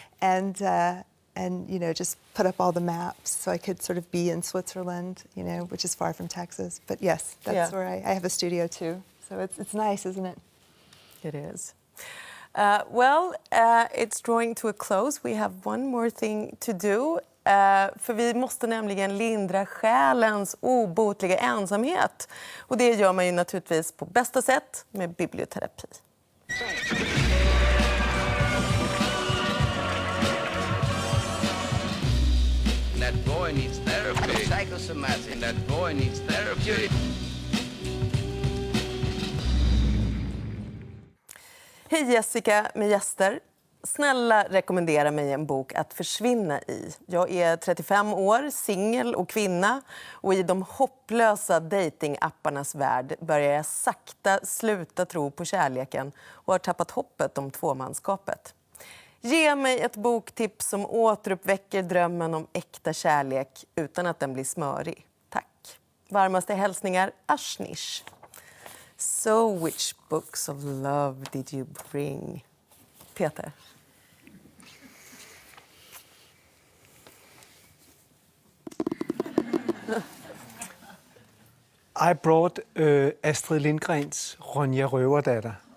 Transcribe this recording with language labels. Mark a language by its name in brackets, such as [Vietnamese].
[English] And just put up all the maps so I could sort of be in Switzerland, which is far from Texas. But yes, that's where I have a studio too. So it's nice, isn't it? It is. It's drawing to a close. We have one more thing to do. [Swedish] För vi måste nämligen lindra själens obotliga ensamhet. Och det gör man ju naturligtvis på bästa sätt med biblioterapi. [English] That boy needs therapy. Psychosomatic. That boy needs therapy. [Swedish] Hej Jessika med gäster. Snälla rekommendera mig en bok att försvinna i. Jag är 35 år, singel och kvinna. Och i de hopplösa datingapparnas värld börjar jag sakta sluta tro på kärleken och har tappat hoppet om tvåmanskapet. Ge mig ett boktips som återuppväcker drömmen om äkta kärlek utan att den blir smörig. Tack. Varmaste hälsningar, Avsnitt. [English] So which books of love did you bring? Peter. I brought Astrid Lindgrens Ronja Røverdatter.